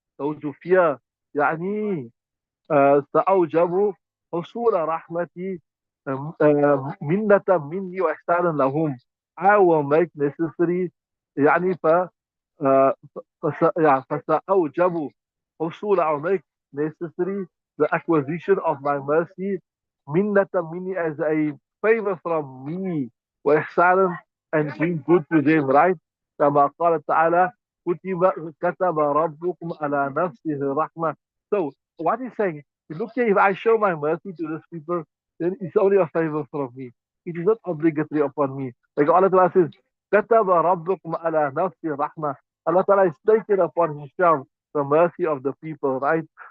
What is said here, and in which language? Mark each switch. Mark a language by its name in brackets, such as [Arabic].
[English] Those who fear, [Arabic] يعني سأوجب حصول رحمتي منة مني وإحسانا لهم. [English] I will make necessary, يعني uh, yeah, [Arabic] فسأوجب حصول, [English] I'll make necessary the acquisition of my mercy [Arabic] منة مني, [English] as a favor from me, وإحسانا, and being good to them, right? [Arabic] كما قال تعالى كتب ربكم على نفسه الرحمة. [English] So what he's saying, look here, if I show my mercy to these people, then it's only a favor from me. It is not obligatory upon me. Like Allah Ta'ala says, [Arabic] كتب ربكم على نفسه الرحمة. [English] Allah Ta'ala is taken upon himself the mercy of the people, right?